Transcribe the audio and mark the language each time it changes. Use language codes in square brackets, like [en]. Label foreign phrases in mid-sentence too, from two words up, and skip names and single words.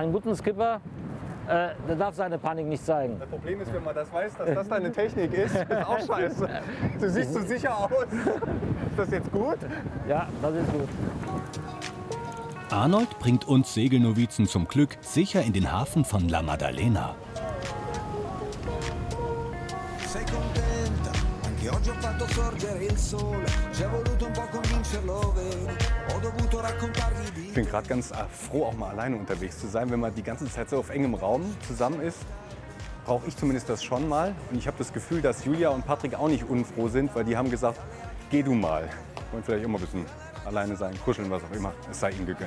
[de] Einen guten Skipper, der darf seine Panik nicht zeigen. Das Problem ist, wenn man das weiß, dass das deine Technik ist, ist auch scheiße. Du siehst so sicher aus. Ist das jetzt gut? Ja, das ist gut. Arnold bringt uns Segelnovizen zum Glück sicher in den Hafen von La Maddalena. [it] Sei contenta, anche oggi ho fatto sorgere il sole, ci è voluto un po' convincerlo, vedi, ho dovuto raccontargli di... [de] Ich bin gerade ganz froh, auch mal alleine unterwegs zu sein. Wenn man die ganze Zeit so auf engem Raum zusammen ist, brauche ich zumindest das schon mal. Und ich habe das Gefühl, dass Julia und Patrick auch nicht unfroh sind, weil die haben gesagt, geh du mal. Wollen vielleicht immer ein bisschen alleine sein, kuscheln, was auch immer. Es sei ihnen gegönnt.